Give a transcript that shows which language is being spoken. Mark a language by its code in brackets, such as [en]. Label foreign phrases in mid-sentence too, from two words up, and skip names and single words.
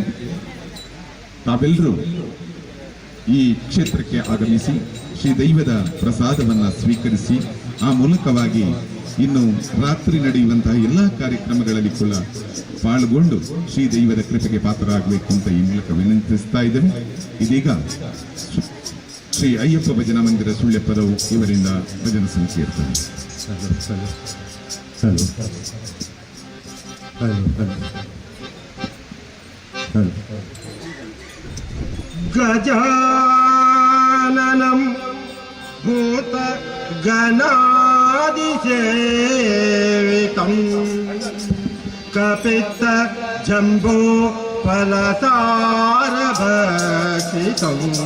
[kn] ತಾವೆಲ್ಲರೂ ಈ ಕ್ಷೇತ್ರಕ್ಕೆ ಆಗಮಿಸಿ ಶ್ರೀ ದೈವದ ಪ್ರಸಾದವನ್ನ ಸ್ವೀಕರಿಸಿ ಆ ಮೂಲಕವಾಗಿ ಇನ್ನು ರಾತ್ರಿ ನಡೆಯುವಂತಹ ಎಲ್ಲ ಕಾರ್ಯಕ್ರಮಗಳಲ್ಲಿ ಕೂಡ ಪಾಲ್ಗೊಂಡು ಶ್ರೀ ದೈವದ ಕೃಪೆಗೆ ಪಾತ್ರರಾಗಬೇಕು ಅಂತ ಈ ಮೂಲಕ ವಿನಂತಿಸ್ತಾ ಇದ್ದೇವೆ. ಇದೀಗ ಶ್ರೀ ಅಯ್ಯಪ್ಪ ಭಜನಾ ಮಂದಿರ ಸುಳ್ಯಪ್ಪದವು ಇವರಿಂದ ಭಜನಾ ಸಂಕೀರ್ತನೆ. [sa] ಗಜಾನನಂ ಭೂತ ಗಣಾದಿಸೇವಿತಂ ಕಪಿತ್ತ ಜಂಬೋ ಫಲಸಾರ ಭಕ್ಷಿತಂ